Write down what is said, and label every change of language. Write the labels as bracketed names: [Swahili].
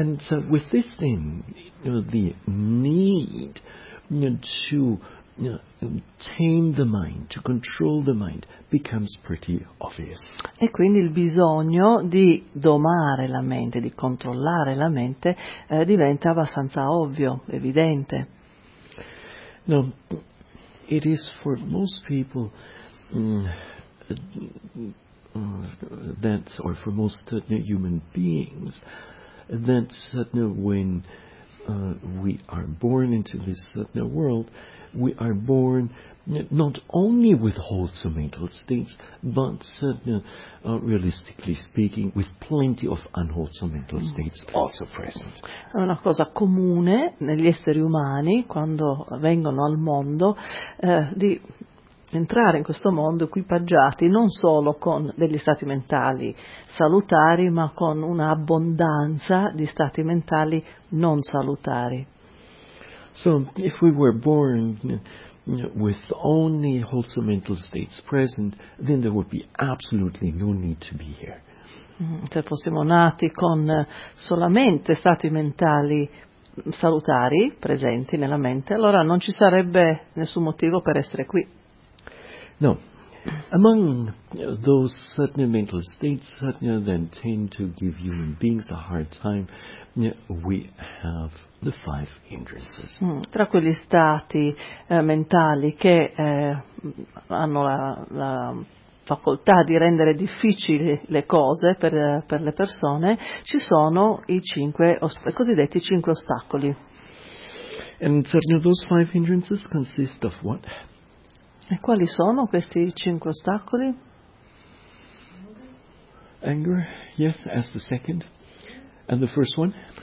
[English] And so with this thing, the need to tame the mind, to control the mind, becomes pretty obvious. [Italian] E quindi il bisogno di domare la mente, di controllare la mente, diventa abbastanza ovvio, evidente. [English] Now, it is for most people that's, or for most human beings, that's when we are born into this world, we are born not only with wholesome mental states, but realistically speaking, with plenty of unwholesome mental states also present. [Italian] È una cosa comune negli esseri umani quando vengono al mondo di entrare in questo mondo equipaggiati non solo con degli stati mentali salutari, ma con un'abbondanza di stati mentali non salutari. [English] So if we were born with only wholesome mental states present, then there would be absolutely no need to be here. [Italian] Se fossimo nati con solamente stati mentali salutari, presenti nella mente, allora non ci sarebbe nessun motivo per essere qui. [English] No. Among those satna mental states, satna then tend to give human beings a hard time, we have the five hindrances. [Italian] Tra quegli stati mentali che hanno la facoltà di rendere difficili le cose per le persone, ci sono i cosiddetti cinque ostacoli. [English] And certainly those five hindrances consist of what? [Italian] E quali sono questi cinque ostacoli? [English] Anger, yes, as the second. And the first one?